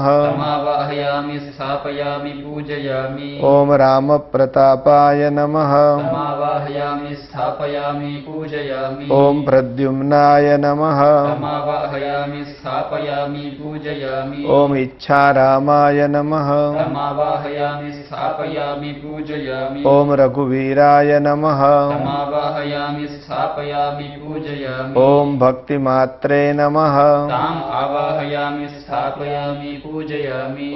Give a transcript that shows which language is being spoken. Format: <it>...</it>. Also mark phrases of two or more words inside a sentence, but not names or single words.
<sa>તમાવાહયામિ સ્થાપયામિ પૂજયામિ. ઓમ રામ પ્રતાપાય નમઃ. તમાવાહયામિ સ્થાપયામિ પૂજયામિ. ઓમ પ્રદ્યુમ્નાય નમઃ. તમાવાહયામિ સ્થાપયામિ પૂજયામિ. ઓમ ઈચ્છારા रामाय नमः। तमावाहयामि स्थापयामि पूजयामि। ॐ रघुवीराय नमः। तमावाहयामि स्थापयामि पूजयामि। ॐ भक्तिमात्रे नमः। ताम् आवाहयामि स्थापयामि पूजयामि।</sa>